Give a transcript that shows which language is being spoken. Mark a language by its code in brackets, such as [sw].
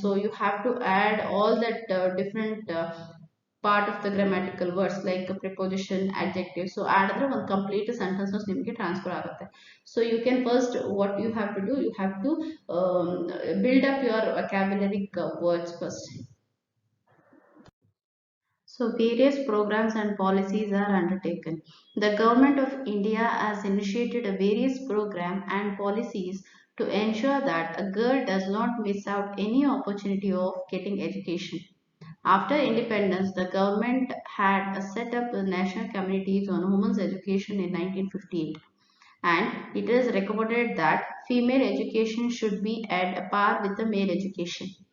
[en] So you have to add all that different part of the grammatical words like preposition, adjective. So [kn] ಆಡಿದ್ರೆ ಒಂದು complete sentences ನಿಮಗೆ transfer ಆಗುತ್ತೆ. [en] So you can first what you have to do, you have to build up your vocabulary words first. So various programs and policies are undertaken. The government of India has initiated a various program and policies to ensure that a girl does not miss out any opportunity of getting education. After independence, the government had set up the National Committees on Women's Education in 1958, and it is recommended that female education should be at a par with the male education.